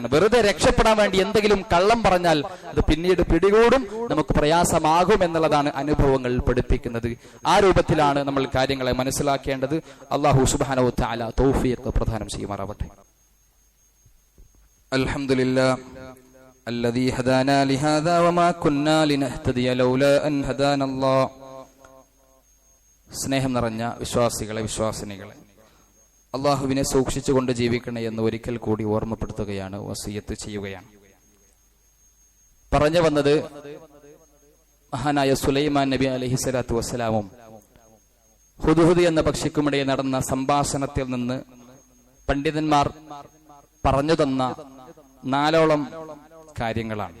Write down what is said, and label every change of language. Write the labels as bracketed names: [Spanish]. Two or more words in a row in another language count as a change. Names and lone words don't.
[Malayalam] വെറുതെ രക്ഷപ്പെടാൻ വേണ്ടി എന്തെങ്കിലും കള്ളം പറഞ്ഞാൽ അത് പിന്നീട് പിടികൂടും, നമുക്ക് പ്രയാസമാകും എന്നുള്ളതാണ് അനുഭവങ്ങൾ പഠിപ്പിക്കുന്നത്. ആ രൂപത്തിലാണ് നമ്മൾ കാര്യങ്ങളെ മനസ്സിലാക്കേണ്ടത്. [Arabic] الله سبحانه وتعالى [Malayalam] തൗഫീഖ് പ്രദാനം ചെയ്യുമാറാവട്ടെ. [Arabic] അൽഹംദുലില്ലാഹ് الذي هدانا لهذا وما كنا لنهتدي لولا أن هدانا الله. [Malayalam] സ്നേഹം നിറഞ്ഞ വിശ്വാസികളെ, വിശ്വാസിനികളെ, അള്ളാഹുവിനെ സൂക്ഷിച്ചുകൊണ്ട് ജീവിക്കണേ എന്ന് ഒരിക്കൽ കൂടി ഓർമ്മപ്പെടുത്തുകയാണ്, വസിയത്ത് ചെയ്യുകയാണ്. പറഞ്ഞു വന്നത്, മഹാനായ സുലൈമാൻ നബി [Arabic] عليه الصلاة والسلام [Malayalam] ഹുദ്ഹുദ് എന്ന പക്ഷിക്കുമിടയിൽ നടന്ന സംഭാഷണത്തിൽ നിന്ന് പണ്ഡിതന്മാർ പറഞ്ഞു തന്ന 4ഓളം കാര്യങ്ങളാണ്.